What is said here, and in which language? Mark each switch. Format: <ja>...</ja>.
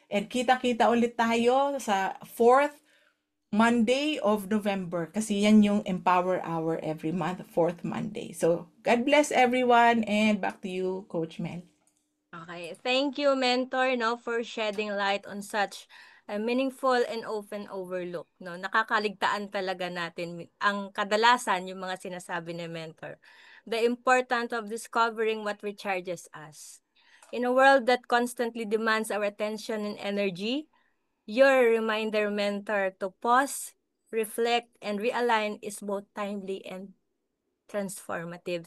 <tl>And kita-kita ulit tayo sa 4th Monday of November. Kasi yan yung Empower Hour every month, 4th Monday.</tl> <en>So, God bless everyone and back to you, Coach Mel. Okay, thank you, mentor, for shedding light on such a meaningful and often overlooked.</en> <tl>Nakakaligtaan talaga natin ang kadalasan yung mga sinasabi ni mentor.</tl> <en>The importance of discovering what recharges us. In a world that constantly demands our attention and energy, your reminder, mentor, to pause, reflect, and realign is both timely and transformative.</en>